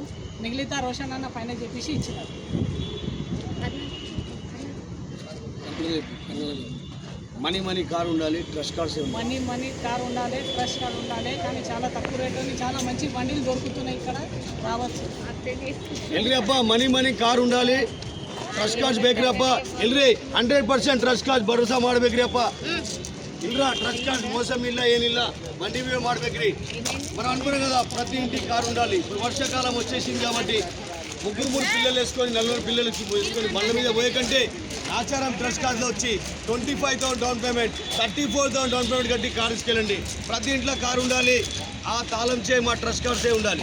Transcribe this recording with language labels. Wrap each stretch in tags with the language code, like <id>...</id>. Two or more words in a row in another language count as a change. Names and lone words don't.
<te>మిగిలితే రోషన్ అన్న ఫైనల్ చెప్పేసి ఇచ్చినారు. మనీ కార్ ఉండాలి, ట్రస్ట్ కార్స్ మనీ కార్ ఉండాలి, ట్రస్ట్ కార్ ఉండాలి. కానీ చాలా తక్కువ రేటు చాలా మంచి బండిలు దొరుకుతున్నాయి ఇక్కడ, రావచ్చు.</te> <kn>ಎಲ್ರಿ ಅಪ್ಪ ಮನಿ ಕಾರ್ ఉండాలి, ಟ್ರಸ್ಟ್ ಕಾರ್ಸ್ ಬೇಕ್ರಿ ಅಪ್ಪ. ಎಲ್ರಿ 100% ಟ್ರಸ್ಟ್ ಕಾರ್ಸ್ ಭರೋಸಾ ಮಾಡ್ಬೇಕ್ರಿ ಅಪ್ಪ. ಇಲ್ರ ಟ್ರಸ್ಟ್ ಕಾರ್ಸ್ ಮೋಸಂ ಇಲ್ಲ, ಏನಿಲ್ಲ, ಬಂಡಿ ವ್ಯೂ ಮಾಡ್ಬೇಕ್ರಿ.</kn> <te>మనం అనుకున్నాం కదా ప్రతి ఇంటికి కారు ఉండాలి. ఇప్పుడు వర్షాకాలం వచ్చేసింది కాబట్టి 3 పిల్లలు వేసుకొని 4 పిల్లలు వేసుకొని బండ్ల మీద పోయే కంటే ఆచారం ట్రస్ట్ కార్డ్లో వచ్చి 25,000</te> <en>down payment,</en> <te>34,000</te> <en>down payment</en> <te>కట్టి కారు తీసుకెళ్ళండి. ప్రతి ఇంట్లో కారు ఉండాలి. ఆ తాళం చే మా ట్రస్ట్ కార్డ్సే ఉండాలి.</te>